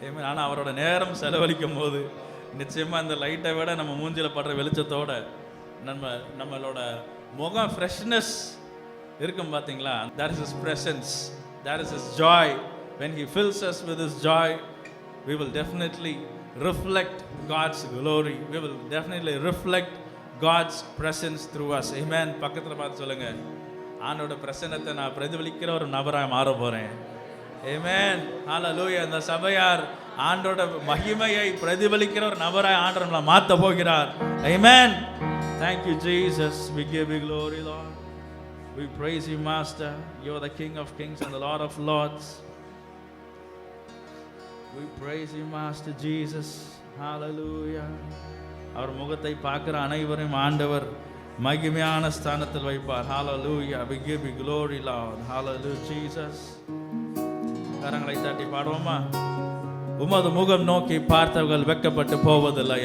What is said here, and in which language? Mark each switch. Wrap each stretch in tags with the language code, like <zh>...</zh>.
<ta>ஆனால் அவரோட நேரம் செலவழிக்கும் போது நிச்சயமாக அந்த லைட்டை விட நம்ம மூஞ்சில் படுற வெளிச்சத்தோட நம்மளோட முகம் ஃப்ரெஷ்னஸ் இருக்கும் பார்த்தீங்களா?</ta> <en>That is his presence. That is his joy. When he fills us with his joy, we will definitely reflect God's glory. We will definitely reflect God's presence through us. Amen.</en> <ta>பக்கத்தில் பார்த்து சொல்லுங்க, ஆண்டோட பிரசன்னத்தை நான் பிரதிபலிக்கிற ஒரு நபராக மாற போகிறேன். ஆமென். ஹல்லேலூயா. இந்த சபையார் ஆண்டோட மகிமையை பிரதிபலிக்கிற ஒரு நபராய் ஆண்டவர் நம்மளை மாற்ற போகிறார்.</ta> <en>ஆமென். Thank you, Jesus. We give you glory, Lord. We praise you, Master. You are the King of kings and the Lord of lords. We praise you, Master Jesus. Hallelujah.</en> <ta>அவர் முகத்தை பார்க்கிற அனைவரையும் ஆண்டவர் மகிமையான ஸ்தானத்தில் வைப்பார்.</ta> <en>Hallelujah. We give you glory, Lord. Hallelujah, Jesus.</en> <ta>கரங்களை தட்டி பாடுவோமா? உமது முகம் நோக்கி பார்த்தவர்கள் வெட்கப்பட்டு போவதில்லை.</ta>